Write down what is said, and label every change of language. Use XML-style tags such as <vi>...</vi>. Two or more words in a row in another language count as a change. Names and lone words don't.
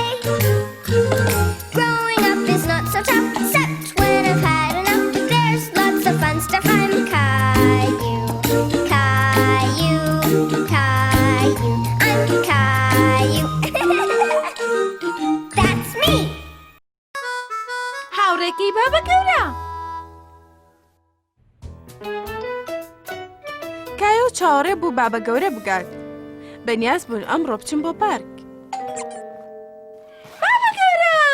<en>Growing up is not so tough, except when I've had enough. There's lots of fun stuff. I'm Caillou. Caillou, Caillou, I'm Caillou. That's me.</en> <ckb>هاوڕێکی بابە گەورە. کایۆ چاوەڕێ بوو بابە گەورە بگات. بەنیاز بوون ئەمڕۆ بچن بۆ پارک. بابە گەورە!</ckb>